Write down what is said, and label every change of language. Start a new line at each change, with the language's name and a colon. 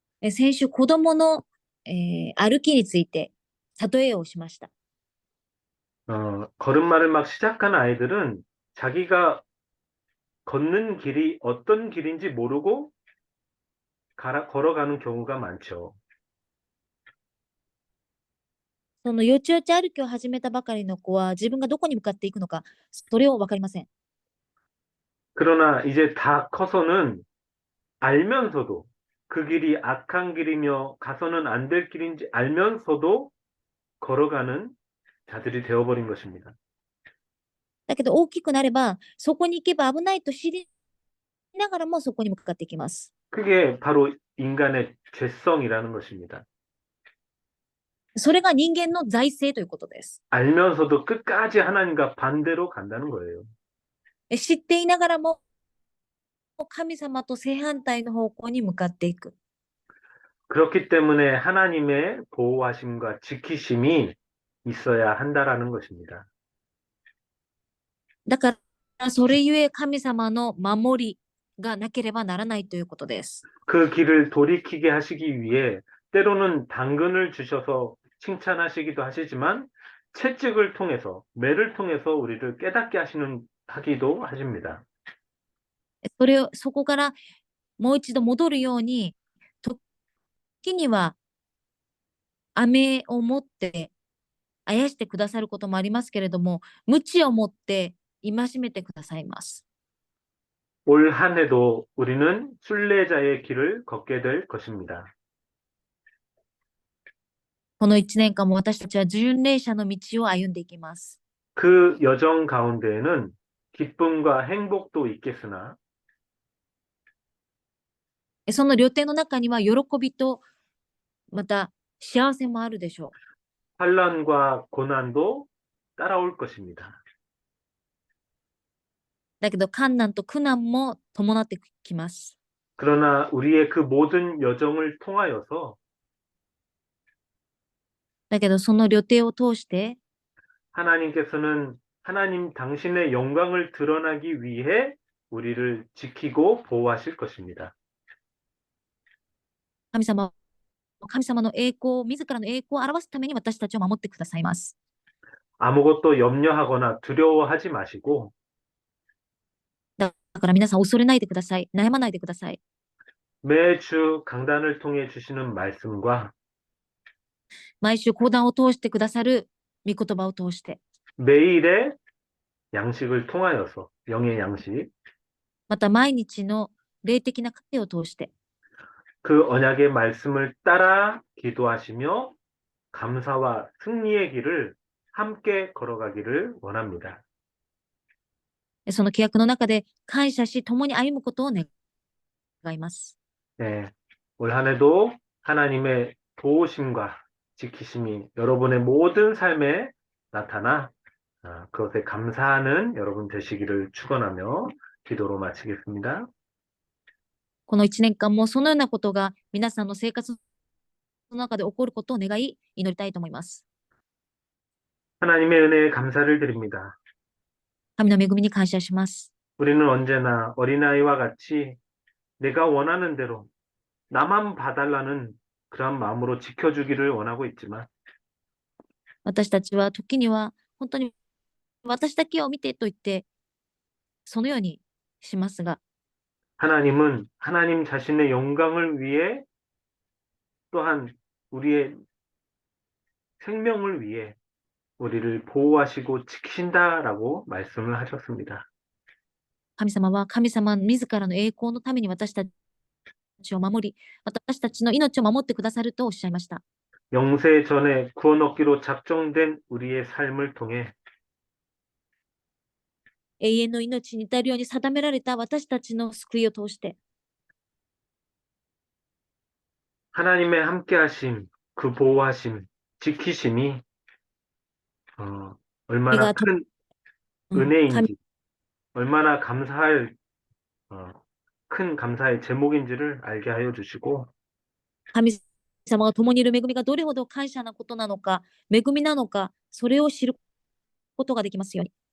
Japanese: 先週、子供の、歩きについて例えをしました。
Korean: 걸음마를 막 시작한 아이들은 자기가 걷는 길이 어떤 길인지 모르고 걸어가는 경우가 많죠.
Japanese: そのよちよち歩きを始めたばかりの子は自分がどこに向かっていくのか、それを分かりません。
Korean: 그러나 이제 다 커서는 알면서도 그 길이 악한 길이며 가서는 안 될 길인지 알면서도 걸어가는 자들이 되어버린 것입니다.
Japanese: だけど大きくなれば、そこに行けば危ないと知りながらもそこに向かっていきます。
Korean: 그게 바로 인간의 죄성이라는 것입니다.
Japanese: それが人間の財政ということです。
Korean: 알면서도 끝까지 하나님과 반대로 간다는 거예요.
Japanese: 知っていながらも神様と正反対の方向に向かっていく。
Korean: 그렇기 때문에 하나님의 보호하심과 지키심이 있어야 한다라는 것입니다.
Japanese: だからそれゆえ神様の守りがなければならないということです。
Korean: 그 길을 돌이키게 하시기 위해 때로는 당근을 주셔서 칭찬하시기도 하시지만 채찍을 통해서 매를 통해서 우리를 깨닫게 하기도 하십니다.
Japanese: そこからもう一度戻るように、時には飴を持ってあやしてくださることもありますけれども、鞭を持って戒めてくださいます。
Korean: 올 한 해도 우리는 순례자의 길을 걷게 될 것입니다.
Japanese: この1年間も私たちは巡礼者の道を歩んでいきます。
Korean: 그 여정 가운데에는 기쁨과 행복도 있겠으나
Japanese: その旅程の中には喜びとまた幸せもあるでしょう。
Korean: 환란과 고난도 따라올 것입니다.
Japanese: だけど困難と苦難も伴ってきます。
Korean: 그러나 우리의 그 모든 여정을 통하여서
Japanese: だけどその旅程を通して
Korean: 하나님께서는 하나님 당신의 영광을 드러나기 위해 우리를 지키고 보호하실 것입니다.
Japanese: 神様の栄光、自らの栄光を表すために私たちを守ってくださいます。
Korean: 아무것도 염려하거나 두려워하지 마시고
Japanese: だから皆さん恐れないでください。悩まないでください。
Korean: 매주 강단을 통해 주시는 말씀과
Japanese: 毎週講談を通してくださる御言葉を通して、
Korean: 매일의 양식을 통하여서 영의 양식
Japanese: また毎日の霊的な糧を通して、
Korean: 그 언약의 말씀을 따라 기도하시며 감사와 승리의 길을 함께 걸어가기를 원합니다.
Japanese: その規約の中で感謝し、共に歩むことを願います。
Korean: 네, 올 한 해도 하나님의 도우심과 지키심이 여러분의 모든 삶에 나타나 그것에 감사하는 여러분 되시기를 축원하며 기도로 마치겠습니다.
Japanese: この1年間もそのようなことが皆さんの生活の中で起こることを願い、祈りたいと思います。
Korean: 하나님의 은혜에 감사를 드립니다.
Japanese: 神の恵みに感謝します。
Korean: 우리는 언제나 어린아이와 같이 내가 원하는 대로 나만 봐달라는 그런 마음으로 지켜주기를 원하고 있지만
Japanese: 私たちは時には本当に私だけを見てと言ってそのようにしますが、
Korean: 하나님은 하나님 자신의 영광을 위해 또한 우리의 생명을 위해 우리를 보호하시고 지키신다라고 말씀을 하셨습니다.
Japanese: 神様は神様自らの栄光のために私たちを守り、私たちの命を守ってくださるとおっしゃいました。
Korean: 영세 전에 구원 얻기로 작정된 우리의 삶을 통해
Japanese: 永遠の命に至るように定められた私たちの救いを通して、
Korean: 하나님의 함께하심, 그 보호하심, 지키심이 얼마나
Japanese: 神がと、
Korean: 큰
Japanese: 神
Korean: 은혜인지, 얼마나 감사할 큰 감사의 제목인지를 알게 하여 주시고
Japanese: 神様が共にいる恵みがどれほど感謝なことなのか、恵みなのか、それを知ることができますように。